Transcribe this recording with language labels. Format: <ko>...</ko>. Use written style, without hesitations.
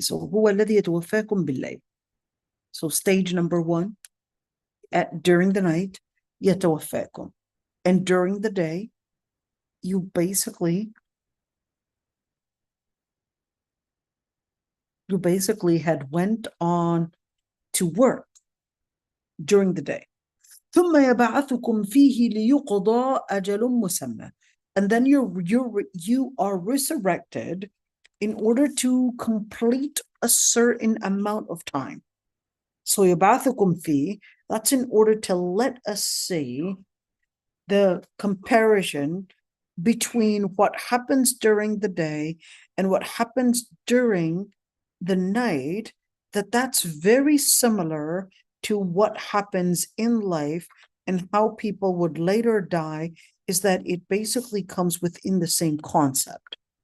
<en>So</en> <ar>هو الذي يتوفاكم بالليل.</ar> <en>So stage number 1, during the night, يتوفاكم. And during the day, you basically had went on to work during the day.</en> <ar>ثم يبعثكم فيه ليقضى أجل مسمى.</ar> <en>And then you are resurrected in order to complete a certain amount of time. So</en> <ar>يبعثكم فيه,</ar> <en>that's in order to let us see the comparison between what happens during the day and what happens during the night, that's very similar to what happens in life and how people would later die, is that it basically comes within the same concept.</en>